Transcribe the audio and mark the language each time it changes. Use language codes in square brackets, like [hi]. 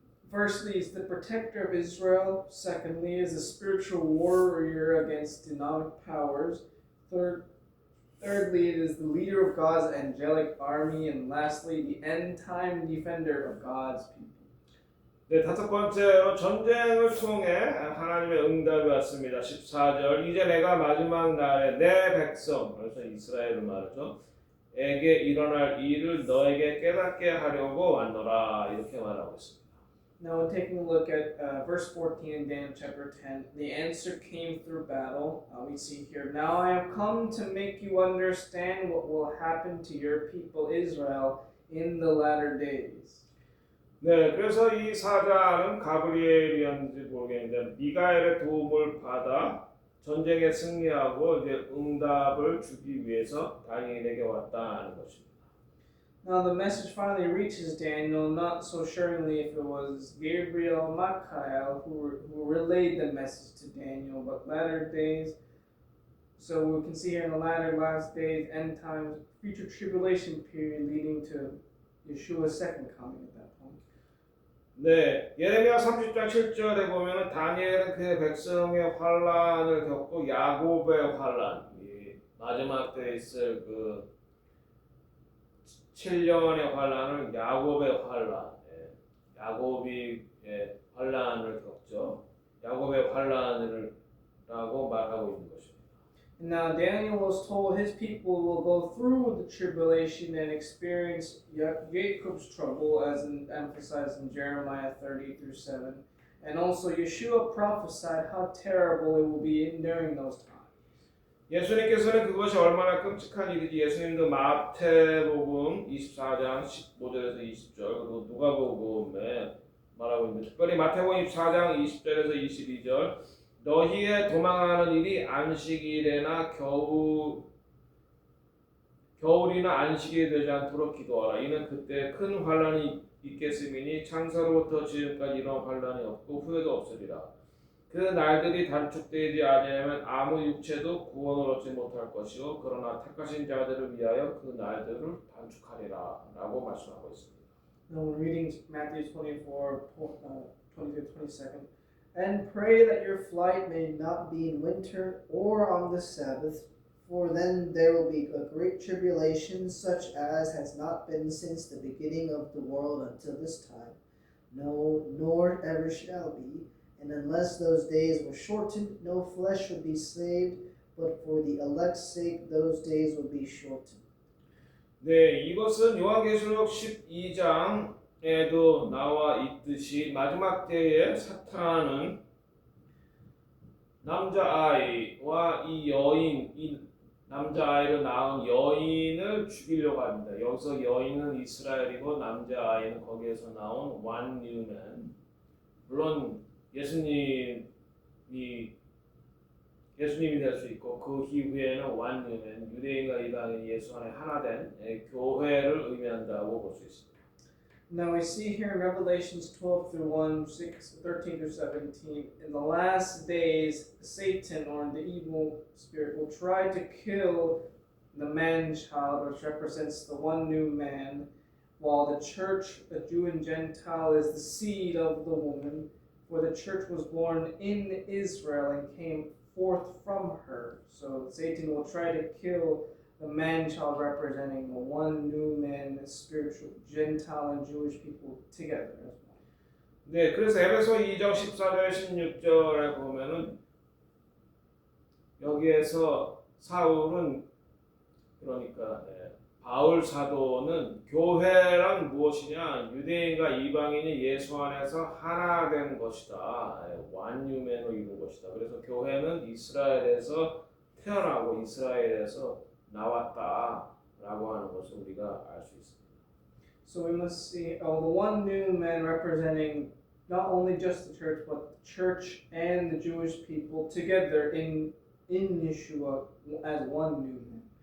[en] Firstly, is the protector of Israel. Secondly, is a spiritual warrior against demonic powers. Thirdly, it is the leader of God's angelic army. And lastly, the end-time defender of God's people. [ko] 네, 다섯 번째로 전쟁을 통해 하나님의 응답이 왔습니다. 14절 이제 내가 마지막 날에 내 백성, 그래서 이스라엘을 말하죠. 에게 일어날 일을 너에게 깨닫게 하려고 왔노라 이렇게 말하고 있습니다. [en] Now, taking a look at verse 14 in Daniel chapter 10, the answer came through battle. We see here, now I have come to make you understand what will happen to your people Israel in the latter days. [ko] 네, 그래서 이 사자는 가브리엘이었는지 모르겠는데 미가엘의 도움을 받아 전쟁에 승리하고 이제 응답을 주기 위해서 다니엘에게 왔다는 것입니다. [en] Now the message finally reaches Daniel, not so suringly if it was Gabriel or Michael who relayed the message to Daniel, but latter days. So we can see here in the last days, end times, future tribulation period leading to Yeshua's second coming at that point. [ko] 네, 예레미야 30장 7절에 보면은 다니엘은 그 백성의 환란을 겪고 야곱의 환란, 이 마지막 때에 있을 그 7년의 환란을 야곱의 환란, 야곱이 환란을 겪죠. 야곱의 환란이라고 말하고 있는 것입니다. [en] And now Daniel was told his people will go through the tribulation and experience Jacob's trouble, as emphasized in Jeremiah 30 through 7. And also Yeshua prophesied how terrible it will be during those times. [ko] 예수님께서는 그것이 얼마나 끔찍한 일인지 예수님도 마태복음 24장 15절에서 20절 그리고 누가복음에 말하고 있는데 특별히 마태복음 24장 20절에서 22절 너희의 도망하는 일이 안식일에나 겨울이나 안식일이 되지 않도록 기도하라. 이는 그때 큰 환란이 있겠음이니 창세로부터 지금까지 이런 환란이 없고 후에도 없으리라. 그 날들이 단축되지 아니하면 아무 육체도 구원을 얻지 못할 것이요 그러나 택하신 자들을 위하여 그 날들을 단축하리라 라고 말씀하고 있습니다. [en] Now we're reading Matthew 24, 20-22. And pray that your flight may not be in winter or on the Sabbath, for then there will be a great tribulation such as has not been since the beginning of the world until this time, no, nor ever shall be. And unless those days were shortened, no flesh would be saved, but for the elect's sake those days will be shortened. [ko] 네, 이것은 요한계시록 12장에도 나와 있듯이 마지막 때에 사탄은 남자아이와 이 여인, 이 남자아이를 낳은 여인을 죽이려고 합니다. 여기서 여인은 이스라엘이고 남자아이는 거기에서 나온 [en] one new man. [ko] 물론 예수님이 될 수 있고 그 이후에는 [en] one new man, [ko] 유대인과 이방인 예수 안에 하나 된 교회를 의미한다고 볼 수 있습니다. [en] Now we see here in Revelations 12 through 1, 13 through 17, in the last days, Satan or the evil spirit will try to kill the man-child, which represents the one new man, while the church, the Jew and Gentile, is the seed of the woman, for the church was born in Israel and came forth from her. So Satan will try to kill the man-child representing the one new man, the spiritual Gentile and Jewish people together as well. [ko] 네, 그래서 에베소 2장 14절 16절에 보면은 여기에서 사울은 그러니까 바울 사도는 교회란 무엇이냐? 유대인과 이방인이 예수 안에서 하나 된 것이다. 완유맨으로 이룬 것이다. 그래서 교회는 이스라엘에서 태어나고 이스라엘에서 나왔다라고 하는 것을 우리가 알 수 있습니다. [en] So we must see the one new man representing not only just the church, but the church and the Jewish people together in Yeshua as one new man.